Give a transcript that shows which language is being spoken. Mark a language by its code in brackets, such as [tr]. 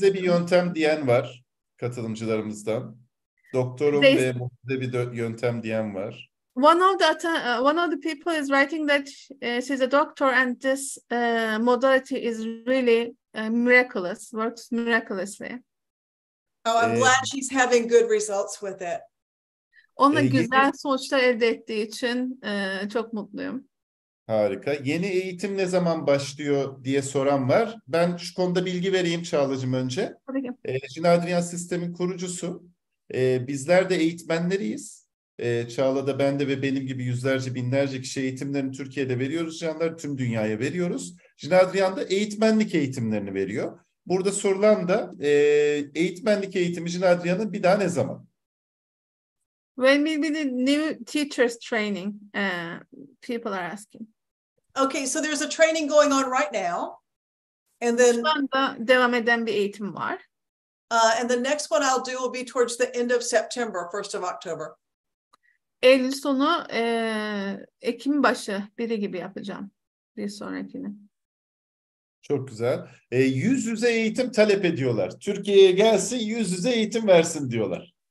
[tr] mucize bir yöntem diyen var katılımcılarımızdan. Doktorum [en] They- [tr] ve mucize bir yöntem diyen var. [en] One of the people is writing that she's a doctor and this modality is really miraculous, works miraculously. Oh, I'm glad she's having good results with it. [tr] Onunla yeni- güzel sonuçlar elde ettiği için çok mutluyum. Harika. Yeni eğitim ne zaman başlıyor diye soran var. Ben şu konuda bilgi vereyim Çağla'cığım önce. Tabii ki. Jin Adrian sistemin kurucusu. Bizler de eğitmenleriyiz. Çağla da ben de ve benim gibi yüzlerce binlerce kişi eğitimlerini Türkiye'de veriyoruz canlar. Tüm dünyaya veriyoruz. Jin Adrian da eğitmenlik eğitimlerini veriyor. Burada sorulan da eğitmenlik eğitimi Jin Adrian'ın bir daha ne zaman? [en] When will be the new teachers training? People are asking. Okay, so there's a training going on right now. And then [tr] Şu anda devam eden bir eğitim var. [en] and the next one I'll do will be towards the end of September, 1st of October. [tr] Eylül sonu, Ekim başı biri gibi yapacağım. Bir sonrakini. Çok güzel. Yüz yüze eğitim talep ediyorlar. Türkiye'ye gelsin, yüz yüze eğitim versin diyorlar.